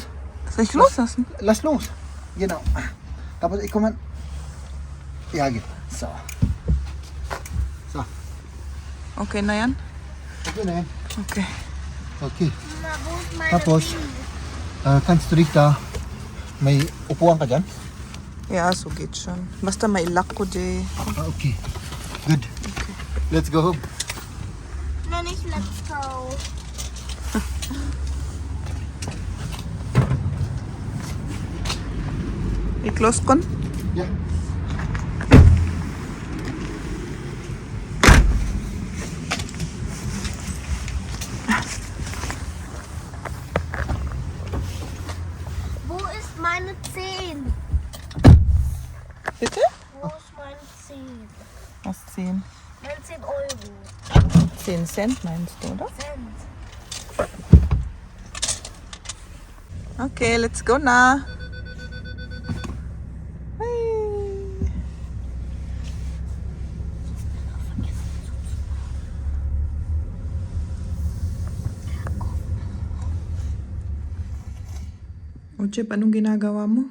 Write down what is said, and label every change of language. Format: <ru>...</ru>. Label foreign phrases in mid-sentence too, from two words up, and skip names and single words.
<de>soll ich loslassen? Lass los. Genau.</de> <tl>Tapos ikaw man. Ihagit. So. So. Okay na yan? Okay na yan. Okay. Okay.</tl> <de>Mama, wo ist meine Tapos, kannst du dich da,</de> <tl>may upuan ka dyan?</tl> <de>Ja, so geht schon.</de> <tl>Basta mailak ko, Jay.</tl> <en>Okay. Good. Let's go home.</en> <de>Nein, nicht</de> <en>let's go.</en> <tl>I-close kon?</tl> <en>Yeah.</en> <de>Wo ist meine 10? Bitte? Wo ist meine 10? Was 10? Meine 10 Euro. 10 Cent meinst du, oder? Cent.</de> <en>Okay, let's go na. Hey.</en> <tl>O, Chip, anong ginagawa mo?</tl>